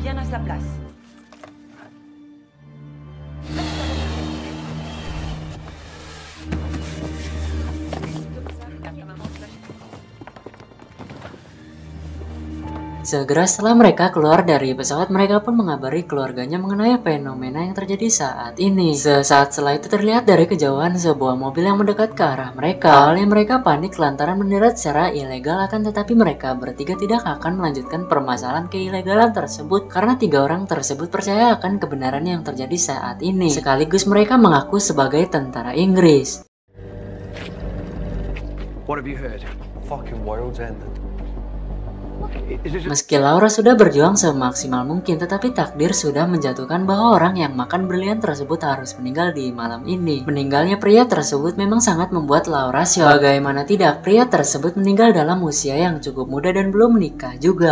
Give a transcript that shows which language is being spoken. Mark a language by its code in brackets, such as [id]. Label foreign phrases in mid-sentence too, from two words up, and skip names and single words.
[fr] sa place. [id] Segera setelah mereka keluar dari pesawat, mereka pun mengabari keluarganya mengenai fenomena yang terjadi saat ini. Sesaat setelah itu terlihat dari kejauhan sebuah mobil yang mendekat ke arah mereka. Awalnya mereka panik lantaran mendarat secara ilegal, akan tetapi mereka bertiga tidak akan melanjutkan permasalahan keilegalan tersebut karena 3 orang tersebut percaya akan kebenaran yang terjadi saat ini. Sekaligus mereka mengaku sebagai tentara Inggris. [en] What have you heard? Fucking world's ended. [id] Meski Laura sudah berjuang semaksimal mungkin, tetapi takdir sudah menjatuhkan bahwa orang yang makan berlian tersebut harus meninggal di malam ini. Meninggalnya pria tersebut memang sangat membuat Laura syok. Bagaimana tidak, pria tersebut meninggal dalam usia yang cukup muda dan belum menikah juga.